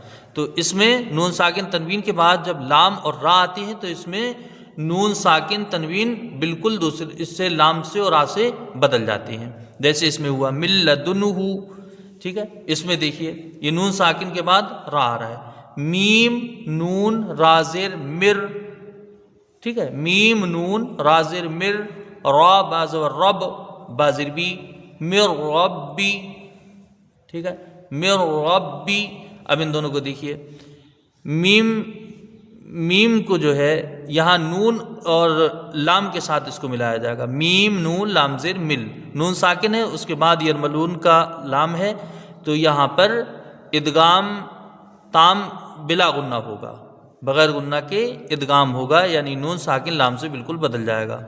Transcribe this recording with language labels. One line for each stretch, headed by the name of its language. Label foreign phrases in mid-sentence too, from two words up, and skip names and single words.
Urdu: تو اس میں نون ساکن تنوین کے بعد جب لام اور را آتی ہیں تو اس میں نون ساکن تنوین بالکل دوسرے اس سے لام سے اور را سے بدل جاتی ہیں، جیسے اس میں ہوا
Arabic: من لدنہ،
Urdu: ٹھیک ہے۔ اس میں دیکھیے یہ نون ساکن کے بعد را آ رہا ہے، میم نون را زیر مر، ٹھیک ہے، میم نون را زیر مر، را بازور رب بازر بی،
Arabic: مر ربی،
Urdu: ٹھیک ہے،
Arabic: مر ربی۔
Urdu: اب ان دونوں کو دیکھیے، میم کو جو ہے یہاں نون اور لام کے ساتھ اس کو ملایا جائے گا، میم نون لام زیر مل، نون ساکن ہے اس کے بعد یرملون کا لام ہے تو یہاں پر ادغام تام بلا غنہ ہوگا، بغیر غنہ کے ادغام ہوگا، یعنی نون ساکن لام سے بالکل بدل جائے گا۔